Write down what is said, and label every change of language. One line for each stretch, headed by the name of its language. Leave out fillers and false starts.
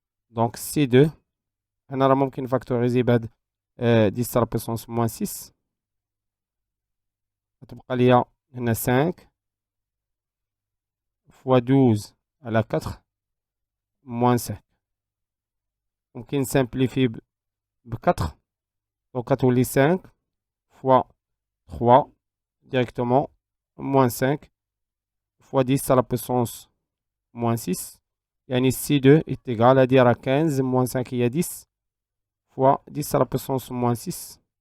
French: Donc C2, on a
Arabic: ممكن
French: factoriser
Arabic: بعد
French: 10 à la puissance moins 6.
Arabic: تبقى لي هنا 5
French: fois
Arabic: 12
French: à la
Arabic: 4
French: moins
Arabic: 5. ممكن
French: simplifier
Arabic: ب 4.
French: Donc
Arabic: كتولي
French: 5 fois 3 directement moins 5 fois 10 à la puissance moins 6. يعني C2 est égal à dire à 15 moins 5 il y a 10 fois 10 à la puissance moins 6.